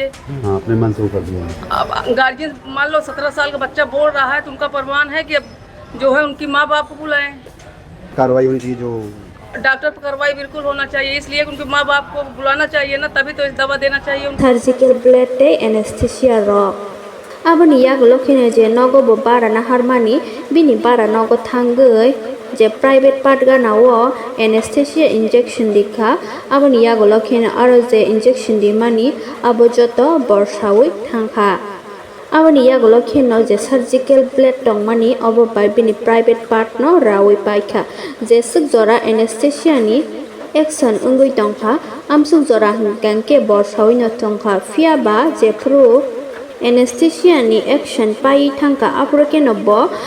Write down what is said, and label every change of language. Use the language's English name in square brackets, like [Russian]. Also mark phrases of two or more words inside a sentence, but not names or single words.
[Hindi] अपने मन से कर दिया अब गार्जियन मान लो 17 साल का बच्चा बोल रहा है तो उनका प्रमाण है कि अब जो है उनकी माँ बाप को बुलाएं कार्रवाई होनी चाहिए जो डॉक्टर पर कार्रवाई बिल्कुल होना चाहिए इसलिए उनके माँ बाप को बुलाना चाहिए ना तभी तो इस दवा देना चाहिए [English] surgical blade [Kok Borok] te anesthesia rok aboni yagolo khine je nogo bo bara na harmani bini bara nogo thangoi je [English] private part [Kok Borok] ga nawo [English] anesthesia injection [Kok Borok] dikha aboni yagolo khine aro je injection di mani abo joto borsawi thangkha Aboni yagolo khino je [English] surgical blade [Kok Borok] tongmani obo bai bini private part no raoi paikha je suk jora anesthesia ni action ungui tongkha amsuk jora hingkangke bor sawi no tongkha phiaba je pro anesthesia ni action pai thangka aproke no bo